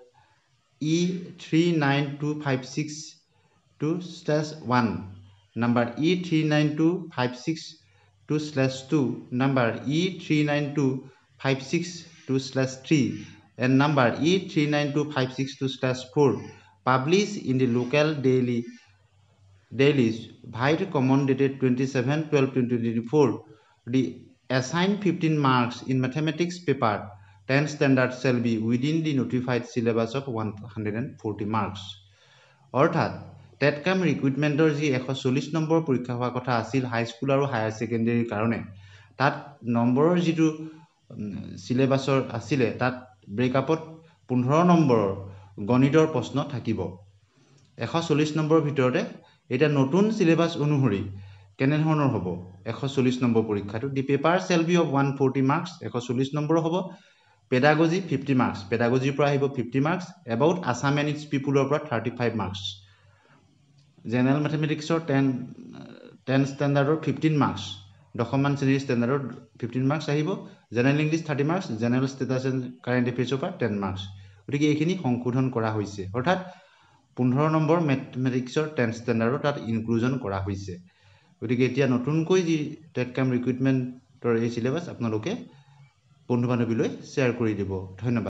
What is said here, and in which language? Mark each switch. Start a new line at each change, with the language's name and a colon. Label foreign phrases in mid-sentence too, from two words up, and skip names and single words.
English: E39256-2/1, number E39256-2/2, number E39256-2/3, and number E39256-2/4, published in the local dailies vide common dated 27/12/2024. The assigned 15 marks in mathematics paper 10 standard shall be within the notified syllabus of 140 marks.
Assamese: অৰ্থাৎ টেটকাম ৰিক্ৰুটমেণ্টৰ যি 140 নম্বৰ পৰীক্ষা হোৱা কথা আছিল
English: high school
Assamese: আৰু হায়াৰ সেকেন্ডাৰীৰ কাৰণে তাত নম্বৰৰ যিটো সিলেবাসৰ আছিলে তাত ব্ৰেকআপত 15 নম্বৰৰ গণিতৰ প্ৰশ্ন থাকিব 140 নম্বৰৰ ভিতৰতে এটা নতুন সিলেবাস অনুসৰি কেনে ধৰণৰ হ'ব 140 নম্বৰ পৰীক্ষাটো
English: the paper shall be of 140 marks
Assamese: 140 নম্বৰ হ'ব pedagogy 50
English: marks pedagogy
Assamese: পৰা আহিব
English: 50 marks about Assam and its people পৰা 35 marks general mathematics or 10 standard or 15 marks
Assamese: দশমান শ্ৰেণীৰ
English: standard 15 marks
Assamese: আহিব
English: general english 30 marks general status and current affairs
Assamese: পৰা
English: 10 marks
Assamese: গতিকে এইখিনি সংশোধন কৰা হৈছে অৰ্থাৎ 15 নম্বৰ
English: mathematics 10 standard
Assamese: তাত ইনক্লুজন কৰা হৈছে গতিকে এতিয়া নতুনকৈ যি টেটকাম ৰিক্ৰুটমেন্টৰ এই সিলেবাস আপোনালোকে বন্ধু বান্ধৱীলৈ শ্বেয়াৰ কৰি দিব ধন্যবাদ